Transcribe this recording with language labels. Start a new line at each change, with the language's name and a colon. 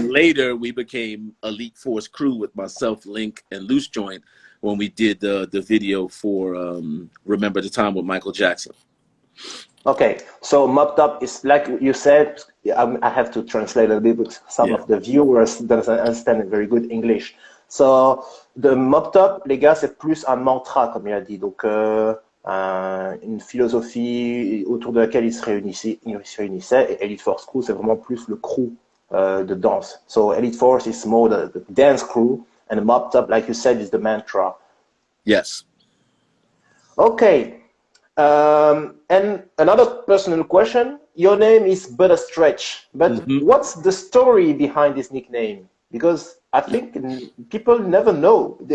English: then later we became Elite Force Crew with myself, Link, and Loose Joint when we did the video for Remember the Time with Michael Jackson. okay. So Moptop is like you said. I have to translate a little bit. Some Yeah. of the viewers don't understand very good English.
French: So the Moptop, les gars, c'est plus un mantra comme il a dit. Donc une philosophie autour de laquelle ils se réunissaient. Et Elite Force Crew, c'est vraiment plus le crew de danse.
English: So Elite Force is more the dance crew, and the Moptop, like you said, is the mantra. Yes. Okay. And another personal question. Your name is but a stretch, but Hmm. what's the story behind this nickname? Because I think people never know.